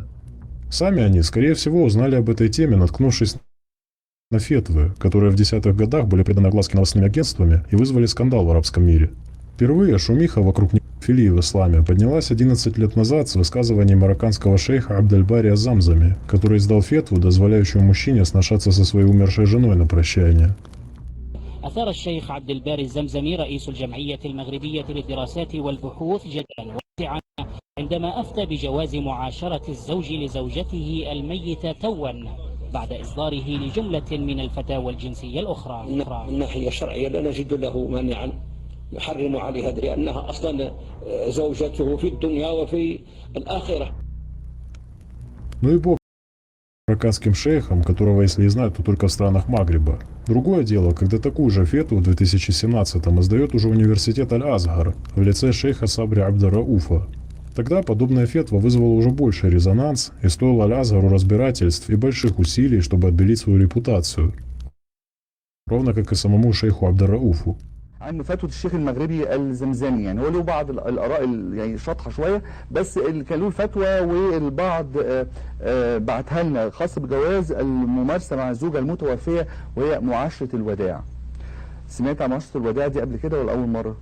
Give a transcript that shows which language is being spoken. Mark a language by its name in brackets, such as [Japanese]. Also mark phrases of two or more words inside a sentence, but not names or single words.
[Russian] Сами они, скорее всего, узнали об этой теме, наткнувшись на фетвы, которые в 10-х годах были приданы огласке новостными агентствами и вызвали скандал в арабском мире. Впервые шумиха вокруг некрофилии в исламе поднялась 11 лет назад с высказываний марокканского шейха Абдель-Бари Азамзами, который издал фетву, дозволяющую мужчине сношаться со своей умершей женой на прощание. [Arabic] أثار الشيخ عبد الباري الزمزمي رئيس الجمعية المغربية للدراسات والبحوث جدلا واسعا عندما أفتى بجواز معاشرة الزوج لزوجته الميتة توا بعد إصداره لجملة من الفتاوى الجنسية الأخرى. من الناحية الشرعية لا نجد له مانعا يحرم عليها لأنها أصلا زوجته في الدنيا وفي الآخرة. [Russian] Ну и бог марокканским шейхом, которого, если и знают, то только в странах Магриба. Другое дело, когда такую же фетву в 2017-м издает уже университет Аль-Азгар в лице шейха Сабри Абд-Рауфа. Тогда подобная фетва вызвала уже больший резонанс и стоила Аль-Азгару разбирательств и больших усилий, чтобы отбелить свою репутацию. Ровно как и самому шейху Абд-Рауфу. [Arabic] عن فتوى الشيخ المغربي الزمزمي يعني هو له بعض الاراء يعني شاطحه شويه بس كان له الفتوى والبعض بعتها لنا خاص بجواز الممارسه مع الزوجه المتوفيه وهي معاشره الوداع. سمعت عن معاشره الوداع دي قبل كده ولا اول مره؟